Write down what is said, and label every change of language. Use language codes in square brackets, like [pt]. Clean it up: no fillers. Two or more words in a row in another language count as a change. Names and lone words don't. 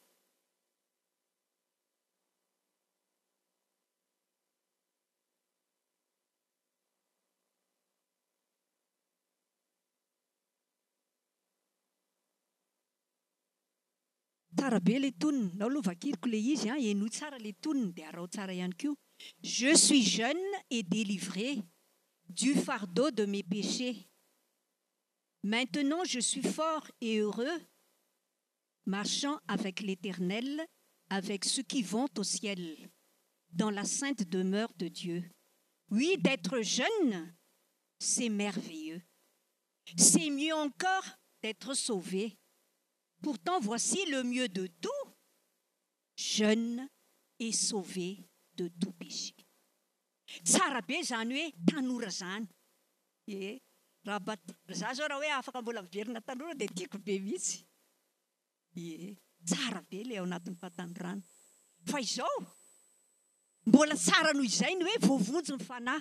[mg] Tsara be ilay toniny. Nao aloha vakiriko ilay izy enoy tsara ilay toniny dia arao tsara ihany koa. [fr] Je suis jeune et délivré du fardeau de mes péchés. Maintenant je suis fort et heureux, marchant avec l'Éternel, avec ceux qui vont au ciel, dans la sainte demeure de Dieu. Oui, d'être jeune, c'est merveilleux. C'est mieux encore d'être sauvé. Pourtant, voici le mieux de tout, jeune et sauvé de tout péché. [mg] Tsara be izany hoe tanora izany. Raha zao raha hoe afaka mbola miverina tanora dia tiako be mihitsy. Tsara be ilay ao anatin'ny fahatanorana. Fa izao mbola tsara noho izay ny hoe voavonjy ny fanahy.